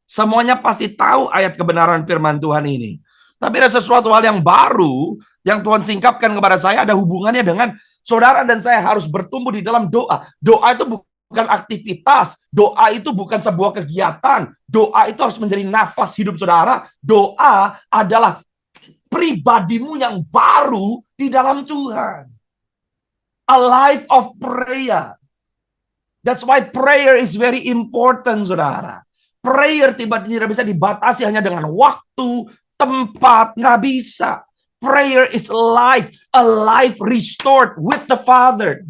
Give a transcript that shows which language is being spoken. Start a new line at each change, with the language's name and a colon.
Indonesian: Semuanya pasti tahu ayat kebenaran firman Tuhan ini. Tapi ada sesuatu hal yang baru yang Tuhan singkapkan kepada saya, ada hubungannya dengan saudara dan saya harus bertumbuh di dalam doa. Doa itu bukan aktivitas, doa itu bukan sebuah kegiatan, doa itu harus menjadi nafas hidup saudara. Doa adalah pribadimu yang baru di dalam Tuhan.
English: A life of prayer. That's why prayer is very important, saudara.
Indonesian: Prayer tidak bisa dibatasi hanya dengan waktu, tempat, nggak bisa.
English: Prayer is life, a life restored with the Father.